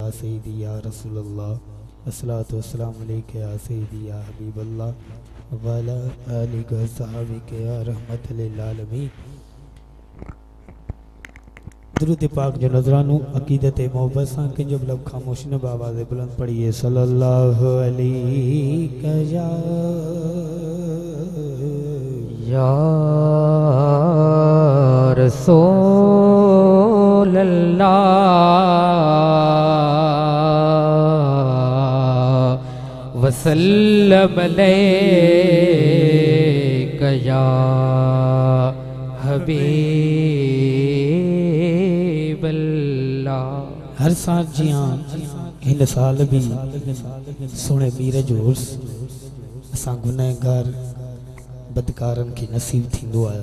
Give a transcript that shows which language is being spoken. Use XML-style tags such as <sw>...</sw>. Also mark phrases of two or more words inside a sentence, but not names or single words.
<ar>يا سيدي يا رسول الله، الصلاة والسلام عليك يا سيدي يا حبيب الله وعلى آلك وصحبك يا رحمة للعالمين.</ar> <sd>दुरूद पाक जो नजरानू अकीदत मोहब्बत सां कंहिंजो बि लब ख़ामोश न आवाज़ बुलंद पढ़िए</sd> <ar>صلى الله عليه يا رسول الله وسلم عليك يا حبيب الله.</ar> <sd>हर साल जियां हिन साल भी सोने मीर जो उर्स असां गुनहगार बदकारन के नसीब थींदो आयो।</sd>